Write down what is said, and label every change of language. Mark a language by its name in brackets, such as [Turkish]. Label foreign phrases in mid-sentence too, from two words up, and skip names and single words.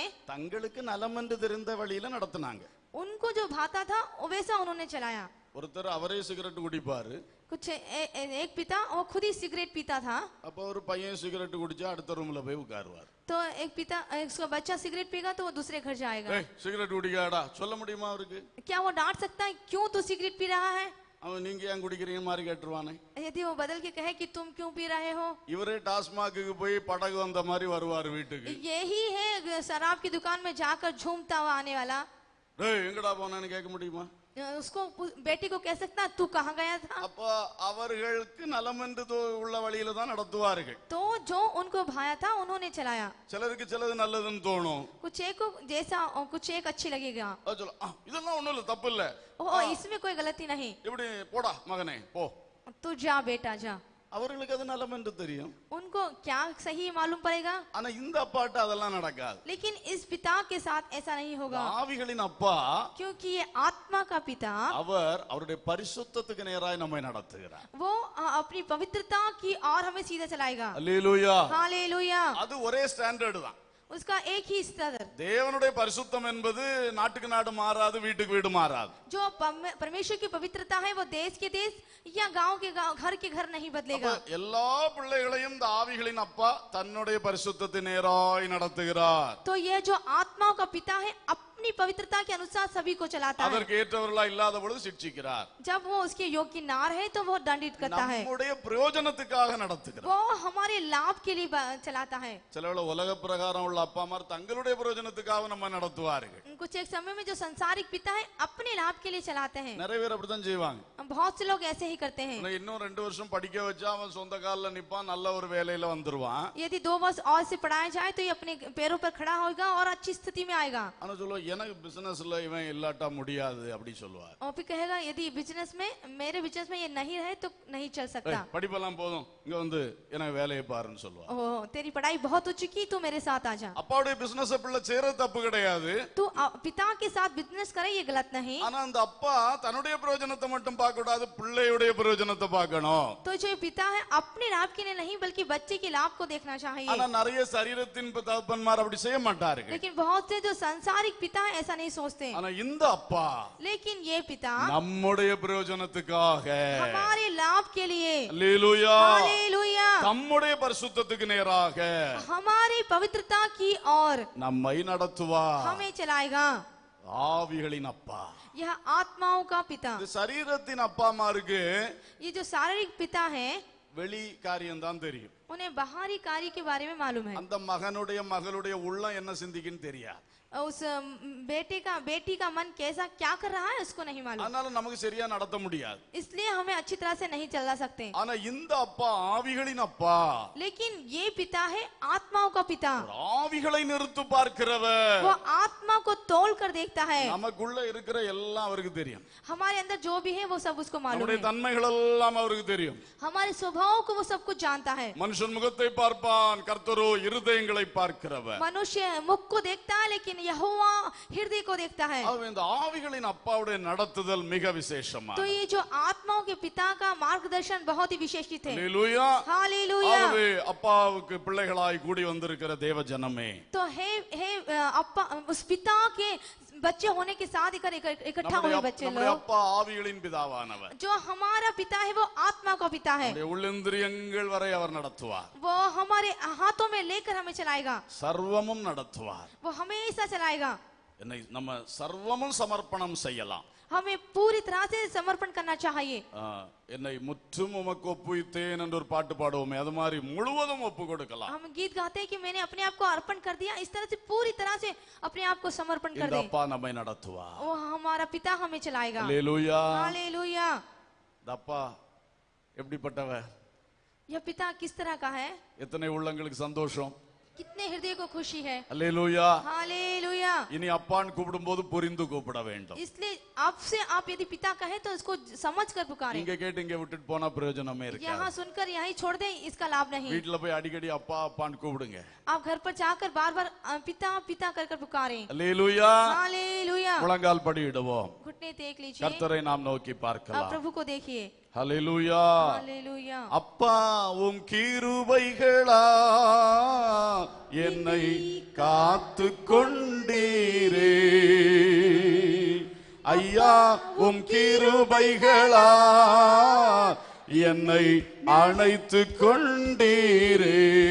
[Tamil] தங்களுக்கு நலமென்று தெரிந்த வழியில நடத்தினாங்க. [Hindi] उनको जो भाता था वैसा उन्होंने चलाया. [Tamil] ஒருத்தர் அவரே சிகரெட் குடிப்பாரு. [Hindi] कुछ एक पिता वो खुद ही सिगरेट पीता था. [Tamil] அப்ப ஒரு பையன் சிகரெட் குடிச்சா அடுத்த ரூம்ல போய் உட்காருவார். [Hindi] तो एक पिता उसका बच्चा सिगरेट पीगा तो वो दूसरे घर जाएगा. [Tamil] ஏய் சிகரெட் குடிக்காடா சொல்ல முடியுமா அவருக்கு? [Hindi] क्या वो डांट सकता है क्यों तू सिगरेट पी रहा है? [Tamil] அவன் நீங்க ஏன் குடிக்கிறீங்க மாதிரி கேட்டுருவானே. [Hindi] यदि वो बदल के कहे कि तुम क्यों पी रहे हो? [Tamil] இவரே டாஸ்மாக்கு போய் படகு வந்த மாதிரி வருவார் வீட்டுக்கு. [Hindi] यही है शराब की दुकान में जाकर झूमता हुआ आने वाला. [Tamil] ஏய் எங்கடா போனான்னு கேட்க முடியுமா? [Hindi] उसको बेटी को कह सकता तू कहाँ गया था? [Tamil] அப்ப அவர்களுக்கு நலமென்று உள்ள வழியில தான் நடத்துவார்கள். [Hindi] तो जो उनको भाया था उन्होंने चलाया. [Tamil] சிலருக்கு சிலது நல்லதுன்னு தோணும். [Hindi] कुछ एक को जैसा और कुछ एक अच्छी लगेगा. [Tamil] அது சொல்ல இதெல்லாம் ஒண்ணும் இல்ல தப்பு இல்ல. [Hindi] इसमें कोई गलती नहीं. [Tamil] இப்படி போடா மகனே போ. [Hindi] तू जा बेटा जा. [Tamil] அவர்களுக்கு அது நலமென்று தெரியும். [Hindi] उनको क्या सही मालूम पड़ेगा? [Tamil] ஆனா இந்த அப்பாட்ட அதெல்லாம் நடக்காது. [Hindi] लेकिन इस पिता के साथ ऐसा नहीं होगा. [Tamil] ஆவிகளின் அப்பா [Hindi] क्योंकि ये आत्मा का पिता [Tamil] அவர் அவருடைய பரிசுத்தத்துக்கு நேராய் நம்மை நடத்துகிறார். [Hindi] वो अपनी पवित्रता की और हमें सीधा चलाएगा. [Tamil] அல்லேலூயா. [Hindi] हालेलुया. [Tamil] அது ஒரே ஸ்டாண்டர்ட் தான். [Hindi] उसका एक ही स्तर. [Tamil] தேவனுடைய பரிசுத்தம் என்பது நாட்டுக்கு நாடு மாறாது, வீட்டுக்கு வீடு மாறாது. [Hindi] जो परमेश्वर की पवित्रता है वो देश के देश या गांव के गांव घर के घर नहीं बदलेगा. [Tamil] எல்லா பிள்ளைகளையும் இந்த ஆவிகளின் அப்பா தன்னுடைய பரிசுத்தத்தின் நேராய் நடத்துகிறார். [Hindi] तो ये जो आत्माओं का पिता है अपनी पवित्रता के अनुसार सभी को चलाता है. [Tamil] அதற்கு ஏற்றவர்களா இல்லாத பொழுது சிட்சிக்கிறார். [Hindi] जब वो उसके योग्य ना रहे तो वो दंडित करता है. [Tamil] நம்முடைய பிரயோஜனத்துக்காக நடத்துகிறார். [Hindi] वो हमारे लाभ के लिए चलाता है. [Tamil] சிலவள உலக பிரகாரம் உள்ள அப்பாமார் தங்களுடைய பிரயோஜனத்துக்காக நம்ம நடத்துவார்கள். [Hindi] कुछ एक समय में जो संसारिक पिता है अपने लाभ के लिए चलाते हैं. [Tamil] நிறைய பேர் அப்படித்தான் செய்வாங்க. [Hindi] बहुत से लोग ऐसे ही करते हैं. [Tamil] இன்னும் 2 வருஷம் படிக்க வச்சா அவன் சொந்த கால்ல நிப்பான், நல்ல ஒரு வேலையில வந்துருவான். [Hindi] यदि 2 वर्ष और से पढ़ाया जाए तो ये अपने पैरों पर खड़ा होगा और अच्छी स्थिति में आएगा. [Tamil] ஆனா சொல்லுவா எனக்கு பிசினஸ்ல இவன் இல்லாட்டா முடியாது அப்படி சொல்லுவார். [Hindi] और फिर कहेगा यदि बिजनेस में मेरे बिजनेस में ये नहीं रहे तो नहीं चल सकता. [Tamil] படிப்பெல்லாம் போதும், இங்க வந்து எனக்கு வேலையை பாருன்னு சொல்லுவார். [Hindi] ओ तेरी पढ़ाई बहुत हो चुकी तू मेरे साथ आ जा. [Tamil] அப்பாவுடைய பிசினஸ் பிள்ளை செய்யறது தப்பு கிடையாது. [Hindi] तू पिता के साथ बिजनेस करे ये गलत नहीं. [Tamil] ஆனா அந்த அப்பா தன்னுடைய பிரயோஜனத்தை மட்டும் பார்க்க கூடாது, பிள்ளையுடைய பிரயோஜனத்தை பார்க்கணும். [Hindi] तो जो पिता है अपने लाभ के लिए नहीं बल्कि बच्चे के लाभ को देखना चाहिए. [Tamil] ஆனா நிறைய சரீரத்தின் தகப்பன்மார் அப்படி செய்ய மாட்டார்கள். [Hindi] लेकिन बहुत से जो सांसारिक पिता है ऐसा नहीं सोचते. [Tamil] ஆனா இந்த அப்பா [Hindi] लेकिन ये पिता [Tamil] நம்முடைய பிரயோஜனத்துக்காக [Hindi] हमारे लाभ के लिए [Tamil] அல்லேலூயா [Hindi] हालेलुया [Tamil] நம்முடைய பரிசுத்தத்துக்கு நேராக [Hindi] हमारी पवित्रता की ओर [Tamil] நம்மை நடத்துவார். [Hindi] हमें चलाएगा. [Tamil] ஆவிகளின் அப்பா. [Hindi] यह आत्माओं का पिता. [Tamil] இந்த சரீரத்தின் அப்பாமாருக்கு [Hindi] ये जो शारीरिक पिता है [Tamil] வெளி காரியம் தான் தெரியும். [Hindi] उन्हें बाहरी कार्य के बारे में मालूम है. [Tamil] அந்த மகனுடைய மகளுடைய உள்ளம் என்ன சிந்திக்குன்னு தெரியாது. [Hindi] उस बेटी का मन कैसा क्या कर रहा है उसको नहीं मालूम. [Tamil] அதனால நமக்கு சரியா நடத்த முடியாது. [Hindi] इसलिए हमें अच्छी तरह से नहीं चला सकते. [Tamil] ஆனா இந்த அப்பா ஆவிகளின் அப்பா. [Hindi] लेकिन ये पिता है आत्माओं का पिता. [Tamil] ஆவிகளை நிறுத்து பார்க்கிறவர். [Hindi] वो आत्मा को तोल कर देखता है. [Tamil] நமக்குள்ள இருக்கிற எல்லாம் அவருக்கு தெரியும். [Hindi] हमारे अंदर जो भी है वो सब उसको मालूम [Tamil] நம்முடைய [Hindi] है. [Tamil] தன்மைகள் எல்லாம் அவருக்கு தெரியும். [Hindi] हमारे स्वभाव को वो सब कुछ जानता है. [Tamil] மனுஷன் முகத்தை பார்ப்பான், கர்த்தரோ இருதயங்களை பார்க்கிறவர். [Hindi] मनुष्य मुख को देखता है लेकिन लेकिन यहोवा हृदय को देखता है। [Tamil] ஆகவே இந்த ஆவிகளின் அப்பாவுடைய நடத்துதல் மிக விசேஷமா. [Hindi] तो ये जो आत्माओं के पिता का मार्गदर्शन बहुत ही विशेषित है। [Tamil] ஹalleluya. [Hindi] हालेलुया। [Tamil] ஆகவே அப்பாவுக்கு பிள்ளைகளாய் கூடி வந்திருக்கிற தேவ ஜனமே, [Hindi] तो हे अप्पा उस पिता के बच्चे होने के साथ इकट्ठा हुए बच्चे [Tamil] நம்முடைய [Hindi] लोग, [Tamil] அப்பா ஆவிகளின் பிதாவானவர். [Hindi] जो हमारा पिता है वो आत्मा का पिता है। [Tamil] நம்முடைய உள்ளிந்திரியங்கள் வரை அவர் நடத்துவார். [Hindi] वो हमारे हाथों में लेकर हमें चलाएगा, [Tamil] சர்வமும் நடத்துவார். [Hindi] वो हमेशा चलाएगा। [Tamil] என்னை நம்ம சர்வமும் சமர்ப்பணம் செய்யலாம். [Hindi] हमें पूरी तरह से समर्पण करना चाहिए। [Tamil] என்னை முற்றும் உமக்கு ஒப்புவித்தேன் என்று ஒரு பாட்டு பாடுவோமே, அது மாதிரி முழுவதும் ஒப்பு கொடுக்கலாம். [Hindi] हम गीत गाते हैं कि मैंने अपने आप को अर्पण कर दिया, इस तरह से पूरी तरह से अपने आप को समर्पण कर [Tamil] இந்த [Hindi] दे। [Tamil] அப்பா நம்மை நடத்துவார். [Hindi] वो हमारा पिता हमें चलाएगा। [Tamil] ஹalleluya. [Hindi] हालेलुया। [Tamil] இந்த அப்பா எப்படிப்பட்டவர்? [Hindi] यह पिता किस तरह का है? [Tamil] எத்தனை உள்ளங்களுக்கு சந்தோஷம். [Hindi] कितने हृदय को खुशी है। [Tamil] ஹalleluya. [Hindi] हालेलुया। [Tamil] இனி அப்பான்னு கூப்பிடும்போது புரிந்து கூப்பிட வேண்டும். [Hindi] इसलिए आपसे आप यदि पिता कहे तो इसको समझ कर पुकारें। [Tamil] இங்க கேட்டு இங்க விட்டுட்டு போனா பிரயோஜனமே [Hindi] यहाँ [Tamil] இருக்காது. [Hindi] सुनकर यहीं छोड़ दें, इसका लाभ नहीं। [Tamil] வீட்ல போய் அடிக்கடி அப்பா அப்பான்னு கூப்பிடுங்க. [Hindi] आप घर पर जाकर बार बार पिता पिता कर पुकारें। [Tamil] ஹalleluya. [Hindi] हालेलुया। [Tamil] முழங்கால் படியிடுவோம். [Hindi] घुटने टेक लीजिए, [Tamil] கர்த்தரை நாம் நோக்கி [Hindi] आप [Tamil] பார்க்கலாம். [Hindi] प्रभु को देखिए। [Tamil] ஹalleluya. [Hindi] हालेलुया। [Tamil] அப்பா உம் கிருபைகளா என்னை காத்து கொண்டீரே, ஐயா உம் கிருபைகளா என்னை அணைத்து கொண்டீரே.